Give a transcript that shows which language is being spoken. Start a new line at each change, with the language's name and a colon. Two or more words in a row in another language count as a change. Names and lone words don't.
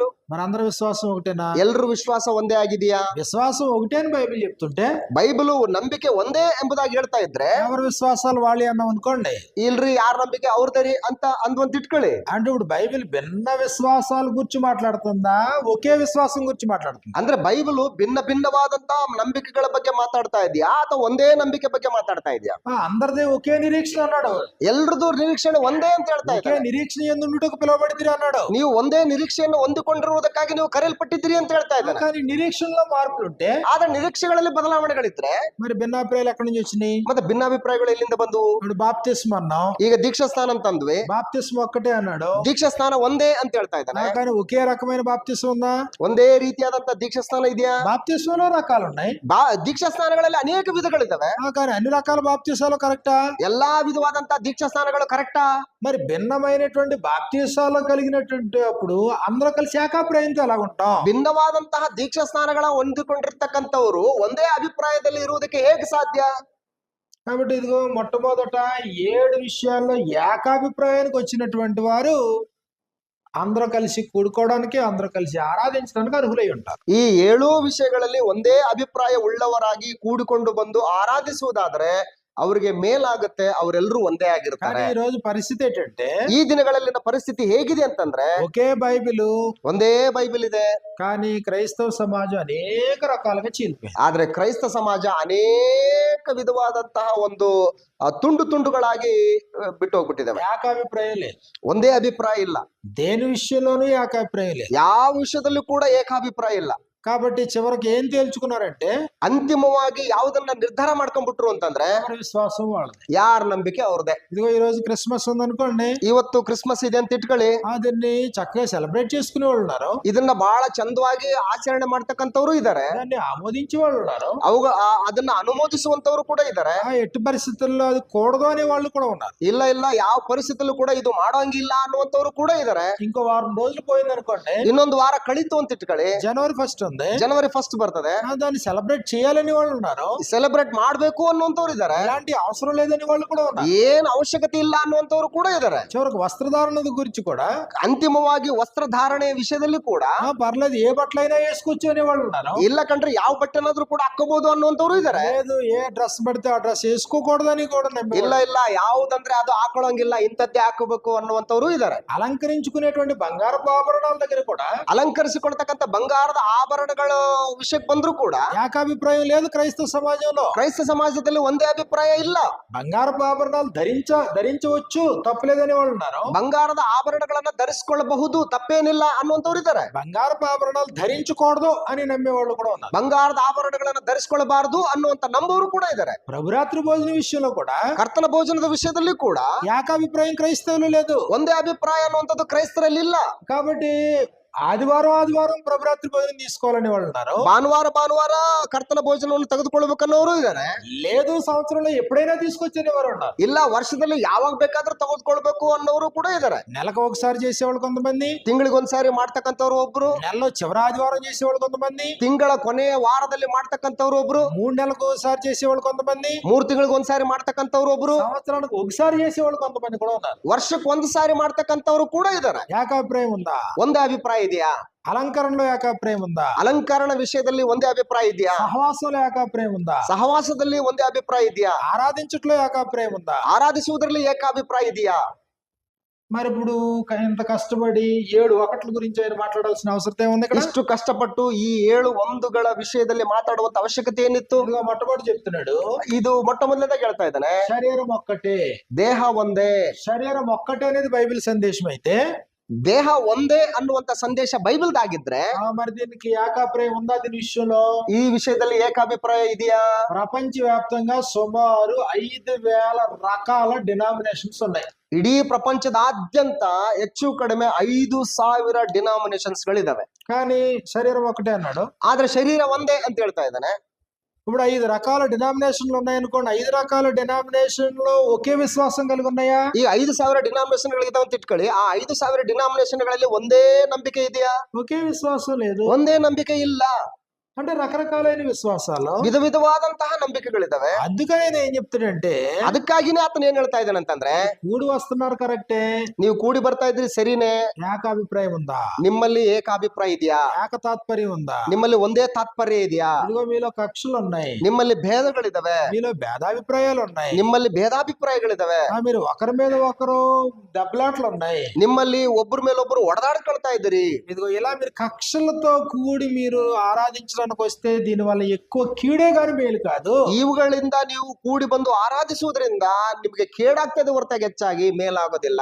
Telugu: మరి అందరి విశ్వాసం ఒకటేనా?
Kannada: ಎಲ್ಲರ ವಿಶ್ವಾಸ ಒಂದೇ ಆಗಿದೆಯಾ?
Telugu: విశ్వాసం ఒకటే అని బైబిల్ చెప్తుంటే
Kannada: ಬೈಬಲ್ ನಂಬಿಕೆ ಒಂದೇ ಎಂಬುದಾಗಿ ಹೇಳ್ತಾ ಇದ್ರೆ
Telugu: ఎవరి విశ్వాసాలు వాళ్ళే అన్నాం అనుకోండి,
Kannada: ಇಲ್ರಿ ಯಾರ ನಂಬಿಕೆ ಅವ್ರದರಿ ಅಂತ ಅಂದ್ವಂತ ಇಟ್ಕೊಳ್ಳಿ.
Telugu: అంటే ఇప్పుడు బైబిల్ భిన్న విశ్వాసాల గురించి మాట్లాడుతుందా ఒకే విశ్వాసం గురించి మాట్లాడుతుందా?
Kannada: ಅಂದ್ರೆ ಬೈಬಲ್ ಭಿನ್ನ ಭಿನ್ನವಾದಂತ ನಂಬಿಕೆಗಳ ಬಗ್ಗೆ ಮಾತಾಡ್ತಾ ಇದೆಯಾ ಅಥವಾ ಒಂದೇ ನಂಬಿಕೆ ಬಗ್ಗೆ ಮಾತಾಡ್ತಾ ಇದೆಯಾ?
Telugu: అందరిదే ఒకే నిరీక్షణ అన్నాడు.
Kannada: ಎಲ್ರದ್ದು ನಿರೀಕ್ಷಣೆ ಒಂದೇ ಅಂತ ಹೇಳ್ತಾ
Telugu: ఒకే
Kannada: ಇದ್ದಾರೆ.
Telugu: నిరీక్షణ ఎందుకు పిలువబడితిరి అన్నాడు.
Kannada: ನೀವು ಒಂದೇ ನಿರೀಕ್ಷೆಯನ್ನು ಹೊಂದಿಕೊಂಡಿರುವುದಕ್ಕಾಗಿ ನೀವು ಕರೆಯಲ್ಪಟ್ಟಿದ್ದೀರಿ ಅಂತ ಹೇಳ್ತಾ ಇದ್ದಾರೆ.
Telugu: కానీ నిరీక్షణలో మార్పులుంటే
Kannada: ಆದ್ರೆ ನಿರೀಕ್ಷೆಗಳಲ್ಲಿ ಬದಲಾವಣೆಗಳಿದ್ರೆ
Telugu: మరి భిన్నాభిప్రాయాలు ఎక్కడి నుంచి వచ్చినాయి?
Kannada: ಮತ್ತೆ ಭಿನ್ನಾಭಿಪ್ರಾಯಗಳು ಎಲ್ಲಿಂದ ಬಂದು?
Telugu: ఇప్పుడు బాప్తిస్మ అన్నాం,
Kannada: ಈಗ ದೀಕ್ಷಾ ಸ್ನಾನ ಅಂತಂದ್ವಿ,
Telugu: బాప్తిస్మ ఒక్కటే అన్నాడు.
Kannada: ದೀಕ್ಷಾ ಸ್ನಾನ ಒಂದೇ ಅಂತ ಹೇಳ್ತಾ ಇದ್ದಾನೆ.
Telugu: కానీ ఒకే రకమైన బాప్తిస్మ ఉందా?
Kannada: ಒಂದೇ ರೀತಿಯಾದಂತ ದೀಕ್ಷಾ ಸ್ನಾನ ಇದೆಯಾ?
Telugu: బాప్తిస్మలో రకాలు ఉన్నాయి.
Kannada: ದೀಕ್ಷಾ ಸ್ನಾನಗಳಲ್ಲಿ ಅನೇಕ ವಿಧಗಳಿದ್ದಾವೆ.
Telugu: కానీ అన్ని రకాల బాప్తిసాలు కరెక్టా?
Kannada: ಎಲ್ಲಾ ವಿಧವಾದಂತ ದೀಕ್ಷಾ ಸ್ನಾನಗಳು ಕರೆಕ್ಟಾ?
Telugu: మరి భిన్నమైనటువంటి బాప్తిసాలు కలిగినటువంటి అప్పుడు అందరూ కలిసి ఏకాభిప్రాయంతో ఎలాగుంటాం?
Kannada: ಭಿನ್ನವಾದಂತಹ ದೀಕ್ಷಾ ಸ್ನಾನಗಳ ಹೊಂದಿಕೊಂಡಿರ್ತಕ್ಕಂಥವ್ರು ಒಂದೇ ಅಭಿಪ್ರಾಯದಲ್ಲಿ ಇರುವುದಕ್ಕೆ ಹೇಗೆ ಸಾಧ್ಯ?
Telugu: కాబట్టి ఇదిగో మొట్టమొదట 7 విషయాల్లో ఏకాభిప్రాయానికి వచ్చినటువంటి వారు అందరూ కలిసి కూడుకోవడానికి, అందరూ కలిసి ఆరాధించడానికి అర్హులై ఉంటారు.
Kannada: ಈ 7 ವಿಷಯಗಳಲ್ಲಿ ಒಂದೇ ಅಭಿಪ್ರಾಯ ಉಳ್ಳವರಾಗಿ ಕೂಡಿಕೊಂಡು ಬಂದು ಆರಾಧಿಸುವುದಾದ್ರೆ ಅವ್ರಿಗೆ ಮೇಲಾಗುತ್ತೆ, ಅವರೆಲ್ಲರೂ ಒಂದೇ ಆಗಿರ್ತಾರೆ.
Telugu: కానీ ఈ రోజు పరిస్థితి ఏంటంటే
Kannada: ಈ ದಿನಗಳಲ್ಲಿನ ಪರಿಸ್ಥಿತಿ ಹೇಗಿದೆ ಅಂತಂದ್ರೆ
Telugu: ఒకే బైబిలు
Kannada: ಒಂದೇ ಬೈಬಲ್ ಇದೆ,
Telugu: కానీ క్రైస్తవ సమాజం అనేక రకాలుగా చీలిపోయింది.
Kannada: ಆದ್ರೆ ಕ್ರೈಸ್ತ ಸಮಾಜ ಅನೇಕ ವಿಧವಾದಂತಹ ಒಂದು ತುಂಡು ತುಂಡುಗಳಾಗಿ ಬಿಟ್ಟು ಹೋಗ್ಬಿಟ್ಟಿದ್ದಾವೆ.
Telugu: ఏకాభిప్రాయం లేదు.
Kannada: ಒಂದೇ ಅಭಿಪ್ರಾಯ ಇಲ್ಲ.
Telugu: దేని విషయంలోనూ ఏకాభిప్రాయం లేదు.
Kannada: ಯಾವ ವಿಷಯದಲ್ಲೂ ಕೂಡ ಏಕಾಭಿಪ್ರಾಯ ಇಲ್ಲ.
Telugu: కాబట్టి చివరికి ఏం తేల్చుకున్నారంటే
Kannada: ಅಂತಿಮವಾಗಿ ಯಾವುದನ್ನ ನಿರ್ಧಾರ ಮಾಡ್ಕೊಂಡ್ಬಿಟ್ರು ಅಂತಂದ್ರೆ
Telugu: ఎవరి విశ్వాసం వాళ్ళది,
Kannada: ಯಾರ ನಂಬಿಕೆ ಅವ್ರದೇ.
Telugu: ఇదిగో ఈ రోజు క్రిస్మస్ ఉందనుకోండి,
Kannada: ಇವತ್ತು ಕ್ರಿಸ್ಮಸ್ ಇದೆ ಅಂತ ಇಟ್ಕೊಳ್ಳಿ,
Telugu: దీన్ని చక్కగా సెలబ్రేట్ చేసుకునే వాళ్ళు ఉన్నారు,
Kannada: ಇದನ್ನ ಬಹಳ ಚಂದವಾಗಿ ಆಚರಣೆ ಮಾಡ್ತಕ್ಕಂಥವ್ರು ಇದ್ದಾರೆ,
Telugu: దాన్ని ఆమోదించే వాళ్ళు ఉన్నారు,
Kannada: ಅದನ್ನ ಅನುಮೋದಿಸುವಂತವ್ರು ಕೂಡ ಇದ್ದಾರೆ.
Telugu: ఎట్టి పరిస్థితుల్లో అది కూడదు అనే వాళ్ళు కూడా ఉన్నారు.
Kannada: ಇಲ್ಲ ಇಲ್ಲ ಯಾವ ಪರಿಸ್ಥಿತಿಯಲ್ಲೂ ಕೂಡ ಇದು ಮಾಡೋಂಗಿಲ್ಲ ಅನ್ನುವಂತವ್ರು ಕೂಡ ಇದ್ದಾರೆ.
Telugu: ఇంకో వారం రోజులు పోయిందనుకోండి,
Kannada: ಇನ್ನೊಂದು ವಾರ ಕಳೀತು ಅಂತ ಇಟ್ಕೊಳ್ಳಿ,
Telugu: జనవరి 1 ఉంది,
Kannada: ಜನವರಿ 1 ಬರ್ತದೆ,
Telugu: దాన్ని సెలబ్రేట్ చేయాలని వాళ్ళు ఉన్నారు,
Kannada: ಸೆಲೆಬ್ರೇಟ್ ಮಾಡ್ಬೇಕು ಅನ್ನುವಂತವ್ರು ಇದ್ದಾರೆ,
Telugu: ఇలాంటి అవసరం లేదని వాళ్ళు కూడా ఉన్నారు,
Kannada: ಏನ್ ಅವಶ್ಯಕತೆ ಇಲ್ಲ ಅನ್ನುವಂತವ್ರು ಕೂಡ ಇದ್ದಾರೆ.
Telugu: చివరికి వస్త్రధారణ గురించి కూడా
Kannada: ಅಂತಿಮವಾಗಿ ವಸ್ತ್ರಧಾರಣೆಯ ವಿಷಯದಲ್ಲಿ ಕೂಡ
Telugu: పర్లేదు ఏ బట్టలైనా వేసుకోవచ్చు అనే వాళ్ళు ఉన్నారు.
Kannada: ಇಲ್ಲ ಕಂಡ್ರೆ ಯಾವ ಬಟ್ಟೆನಾದ್ರೂ ಕೂಡ ಹಾಕೋಬಹುದು ಅನ್ನುವಂತವ್ರು ಇದ್ದಾರೆ.
Telugu: లేదు ఏ డ్రెస్ పడితే ఆ డ్రెస్ వేసుకోకూడదని కూడా నమ్మే
Kannada: ಇಲ್ಲ ಇಲ್ಲ ಯಾವುದಂದ್ರೆ ಅದು ಹಾಕೊಳ್ಳಂಗಿಲ್ಲ, ಇಂಥದ್ದೇ ಹಾಕೋಬೇಕು ಅನ್ನುವಂತವ್ರು ಇದ್ದಾರೆ.
Telugu: అలంకరించుకునేటువంటి బంగారపు ఆభరణాల దగ్గర కూడా
Kannada: ಅಲಂಕರಿಸಿಕೊಳ್ತಕ್ಕಂಥ ಬಂಗಾರದ ಆಭರಣಗಳ ವಿಷಯಕ್ಕೆ ಬಂದ್ರು ಕೂಡ
Telugu: ఏకాభిప్రాయం లేదు క్రైస్తవ సమాజంలో.
Kannada: ಕ್ರೈಸ್ತ ಸಮಾಜದಲ್ಲಿ ಒಂದೇ ಅಭಿಪ್ರಾಯ ಇಲ್ಲ.
Telugu: బంగారపు ఆభరణాలు ధరించవచ్చు తప్పలేదని వాళ్ళు ఉన్నారు,
Kannada: ಬಂಗಾರದ ಆಭರಣಗಳನ್ನ ಧರಿಸಿಕೊಳ್ಳಬಹುದು ತಪ್ಪೇನಿಲ್ಲ ಅನ್ನುವಂತವ್ರು ಇದ್ದಾರೆ.
Telugu: బంగారపు ఆభరణాలు ధరించకూడదు అని నమ్మే వాళ్ళు కూడా ఉన్నారు.
Kannada: ಬಂಗಾರದ ಆಭರಣಗಳನ್ನ ಧರಿಸಿಕೊಳ್ಳಬಾರದು ಅನ್ನುವಂತ ನಂಬೋರು ಕೂಡ ಇದ್ದಾರೆ.
Telugu: ప్రభురాత్రి భోజన విషయంలో కూడా
Kannada: ಕರ್ತನ ಭೋಜನದ ವಿಷಯದಲ್ಲಿ ಕೂಡ
Telugu: ఏకాభిప్రాయం క్రైస్తవులు లేదు.
Kannada: ಒಂದೇ ಅಭಿಪ್ರಾಯ ಅನ್ನುವಂಥದ್ದು ಕ್ರೈಸ್ತರಲ್ಲಿ ಇಲ್ಲ.
Telugu: కాబట్టి ఆదివారం ప్రభురాత్రి భోజనం తీసుకోవాలని వాళ్ళు ఉన్నారు,
Kannada: ಭಾನುವಾರ ಕರ್ತನ ಭೋಜನವನ್ನು ತೆಗೆದುಕೊಳ್ಳಬೇಕನ್ನೋರು ಇದ್ದಾರೆ.
Telugu: లేదు సంవత్సరంలో ఎప్పుడైనా తీసుకొచ్చేవారు ఉన్నారు,
Kannada: ಇಲ್ಲ ವರ್ಷದಲ್ಲಿ ಯಾವಾಗ ಬೇಕಾದ್ರೂ ತೆಗೆದುಕೊಳ್ಬೇಕು ಅನ್ನೋರು ಕೂಡ ಇದ್ದಾರೆ.
Telugu: నెలకు ఒకసారి చేసేవాళ్ళు కొంతమంది,
Kannada: ತಿಂಗಳಿಗೊಂದ್ಸಾರಿ ಮಾಡ್ತಕ್ಕಂಥವ್ರು ಒಬ್ರು,
Telugu: నెలలో చివరి ఆదివారం చేసేవాళ్ళు కొంతమంది,
Kannada: ತಿಂಗಳ ಕೊನೆಯ ವಾರದಲ್ಲಿ ಮಾಡ್ತಕ್ಕಂಥವ್ರು ಒಬ್ರು,
Telugu: 3 నెలలకు ఒకసారి చేసేవాళ్ళు కొంతమంది,
Kannada: 3 ತಿಂಗಳಿಗೊಂದ್ಸಾರಿ ಮಾಡ್ತಕ್ಕಂಥವ್ರು ಒಬ್ರು,
Telugu: సంవత్సరానికి ఒకసారి చేసేవాళ్ళు కొంతమంది కూడా ఉన్నారు.
Kannada: ವರ್ಷಕ್ಕೆ 1 ಸಾರಿ ಮಾಡ್ತಕ್ಕಂಥವ್ರು ಕೂಡ ಇದ್ದಾರೆ.
Telugu: ఏకాభిప్రాయం ఉందా?
Kannada: ಒಂದೇ ಅಭಿಪ್ರಾಯ ಇದೆಯಾ?
Telugu: అలంకరణలో ఏకాభిప్రాయం ఉందా?
Kannada: ಅಲಂಕರಣ ವಿಷಯದಲ್ಲಿ ಒಂದೇ ಅಭಿಪ್ರಾಯ ಇದೆಯಾ?
Telugu: సహవాసంలో ఏకాభిప్రాయం ఉందా?
Kannada: ಸಹವಾಸದಲ್ಲಿ ಒಂದೇ ಅಭಿಪ್ರಾಯ ಇದೆಯಾ?
Telugu: ఆరాధించట్లో ఏకాభిప్రాయం ఉందా?
Kannada: ಆರಾಧಿಸುವುದರಲ್ಲಿ ಏಕಾಭಿಪ್ರಾಯ ಇದೆಯಾ?
Telugu: మరి ఇప్పుడు ఇంత కష్టపడి 7 ఒకట్ల గురించి ఆయన మాట్లాడాల్సిన అవసరం ఏముంది ఇక్కడ?
Kannada: ಇಷ್ಟು ಕಷ್ಟಪಟ್ಟು ಈ 7 ಒಂದುಗಳ ವಿಷಯದಲ್ಲಿ ಮಾತಾಡುವಂತ ಅವಶ್ಯಕತೆ ಏನಿತ್ತು?
Telugu: ఇదిగో మొట్టమొదటి చెప్తున్నాడు,
Kannada: ಇದು ಮೊಟ್ಟ ಮೊದಲನೇದಾಗಿ ಹೇಳ್ತಾ ಇದ್ದಾನೆ,
Telugu: శరీరం ఒక్కటే.
Kannada: ದೇಹ ಒಂದೇ.
Telugu: శరీరం ఒక్కటే అనేది బైబిల్ సందేశం అయితే
Kannada: ದೇಹ ಒಂದೇ ಅನ್ನುವಂತ ಸಂದೇಶ ಬೈಬಲ್ದಾಗಿದ್ರೆ
Telugu: మరి దీనికి ఏకాభిప్రాయం ఉందా దీని విషయంలో?
Kannada: ಈ ವಿಷಯದಲ್ಲಿ ಏಕಾಭಿಪ್ರಾಯ ಇದೆಯಾ?
Telugu: ప్రపంచవ్యాప్తంగా సుమారు 5,000 రకాల డినామినేషన్స్ ఉన్నాయి.
Kannada: ಇಡೀ ಪ್ರಪಂಚದಾದ್ಯಂತ ಹೆಚ್ಚು ಕಡಿಮೆ 5,000 ಡಿನಾಮಿನೇಷನ್ಸ್ ಗಳಿದಾವೆ.
Telugu: కానీ శరీరం ఒకటే అన్నాడు.
Kannada: ಆದ್ರೆ ಶರೀರ ಒಂದೇ ಅಂತ ಹೇಳ್ತಾ ಇದ್ದಾನೆ.
Telugu: ఇప్పుడు 5 రకాల డినామినేషన్లు ఉన్నాయనుకోండి, 5 రకాల డినామినేషన్లు ఒకే విశ్వాసం కలిగి ఉన్నాయా?
Kannada: ಈ 5,000 ಡಿನಾಮಿನೇಷನ್ ಗಳಿದಾವೆ ಅಂತ ಇಟ್ಕೊಳ್ಳಿ. ಆ 5,000 ಡಿನಾಮಿನೇಷನ್ ಗಳಲ್ಲಿ ಒಂದೇ ನಂಬಿಕೆ ಇದೆಯಾ?
Telugu: ఒకే విశ్వాసం లేదు.
Kannada: ಒಂದೇ ನಂಬಿಕೆ ಇಲ್ಲ.
Telugu: అంటే రకరకాలైన విశ్వాసాలు,
Kannada: ವಿಧ ವಿಧವಾದಂತಹ ನಂಬಿಕೆಗಳಿದಾವೆ.
Telugu: అందుకనే నేను ఏం చెప్తాడంటే,
Kannada: ಅದಕ್ಕಾಗಿನೇ ಆತನ ಏನ್ ಹೇಳ್ತಾ ಇದ್ದಾನೆ ಅಂತಂದ್ರೆ,
Telugu: కూడి వస్తున్నారు కరెక్టే,
Kannada: ನೀವು ಕೂಡಿ ಬರ್ತಾ ಇದ್ರಿ ಸರಿನೇ,
Telugu: ఏకాభిప్రాయం ఉందా?
Kannada: ನಿಮ್ಮಲ್ಲಿ ಏಕಾಭಿಪ್ರಾಯ ಇದೆಯಾ?
Telugu: ఏక తాత్పర్యం ఉందా?
Kannada: ನಿಮ್ಮಲ್ಲಿ ಒಂದೇ ತಾತ್ಪರ್ಯ ಇದೆಯಾ?
Telugu: ఇదిగో మీలో కక్షలు ఉన్నాయి,
Kannada: ನಿಮ್ಮಲ್ಲಿ ಭೇದಗಳಿದಾವೆ,
Telugu: మీలో భేదాభిప్రాయాలు ఉన్నాయి,
Kannada: ನಿಮ್ಮಲ್ಲಿ ಭೇದಾಭಿಪ್ರಾಯಗಳಿದಾವೆ,
Telugu: మీరు ఒకరి మీద ఒకరు దెబ్బలాట్లు ఉన్నాయి,
Kannada: ನಿಮ್ಮಲ್ಲಿ ಒಬ್ಬರ ಮೇಲೊಬ್ರು ಒಡೆದಾಡ್ಕೊಳ್ತಾ ಇದ್ದೀರಿ.
Telugu: ఇదిగో ఇలా మీరు కక్షలతో కూడి మీరు ఆరాధించడానికి వస్తే దీని వల్ల ఎక్కువ కీడే గాని మేలు కాదు.
Kannada: ಇವುಗಳಿಂದ ನೀವು ಕೂಡಿ ಬಂದು ಆರಾಧಿಸುವುದರಿಂದ ನಿಮಗೆ ಕೇಡಾಗ್ತದೆ ಹೊರತಾಗಿ ಹೆಚ್ಚಾಗಿ ಮೇಲಾಗೋದಿಲ್ಲ.